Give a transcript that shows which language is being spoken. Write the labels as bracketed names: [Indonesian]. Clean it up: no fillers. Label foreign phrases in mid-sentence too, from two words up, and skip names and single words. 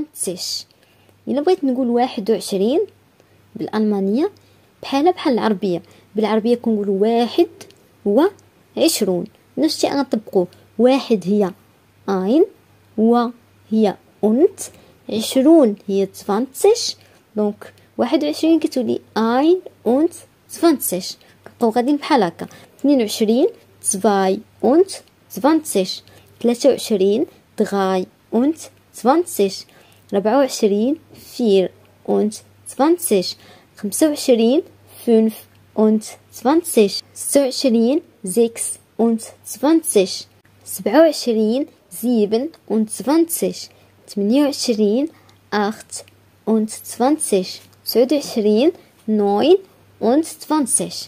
[Arabic] الا بغيت نقول 21 بالالمانيه بحال العربيه، بالعربيه كنقولوا 21 نفس الشيء غنطبقوه. 1 هي ein و هي und، 20 هي 20 دونك 21 كتولي [German] ein und 20. [Arabic] كنبقاو غاديين بحال هكا. [German] 22 2 und 20، 23 3 und 20، 24 4 und 20، 25 5 und 20، 26 6 und 20، 27 7 und 20، 28 8 und 20، 29 9 und 20.